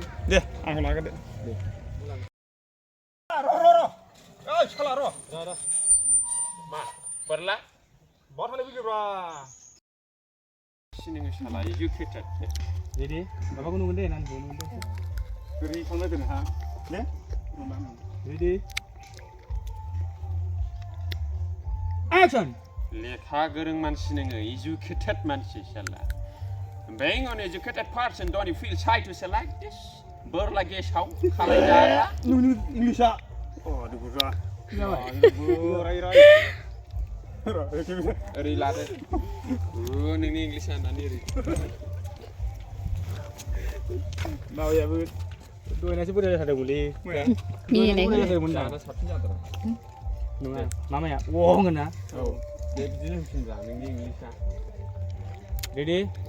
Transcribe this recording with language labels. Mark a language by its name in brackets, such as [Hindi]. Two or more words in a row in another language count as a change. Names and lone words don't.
[Bodo] दे आंखौ लाग्रोदो मा बोरला बाथाले फैदोब्रा सिनिङो साला इजो खेटार रेडि माबाखौ नुगोन दे नानखौ नुगोन दे ओरै थांना दोन हा दे रेडि एक्सन लेखा गोरों मानसि नोङो एजुकेटेड मानसि साला [English] being an educated person don't you feel shy to say like this [Bodo] बोरला गेसाव खालाय जाग्रा नों इंलिशआ अ दुगुरा राय ओरै लादो नोंनि इंलिशआ होननानै ओरै माबायाबो दहायनासो बोरै जाथारदोंमोनलै मिनिनायमोन दाना साबसिन जादों नङा मामाया अ होनगोन ना औ दे बिदिनो होनफिनब्रा नोंनि इंलिशआ रेडि